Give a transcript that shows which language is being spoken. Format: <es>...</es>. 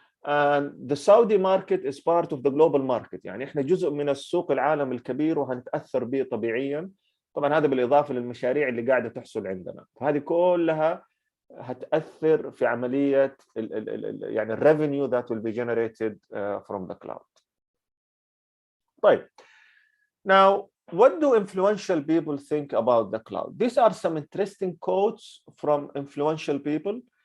<en>And the Saudi market is part of the global market.</en> <ar>يعني احنا جزء من السوق العالم الكبير وهنتأثر به طبيعيا. طبعا هذا بالإضافة للمشاريع اللي قاعدة تحصل عندنا. فهذه كلها هتأثر في عملية يعني</ar> <en>revenue that will be generated from the cloud.</en> <ar>طيب.</ar> <en>Now, what do influential people think about the cloud? These are some interesting quotes from influential people.</en>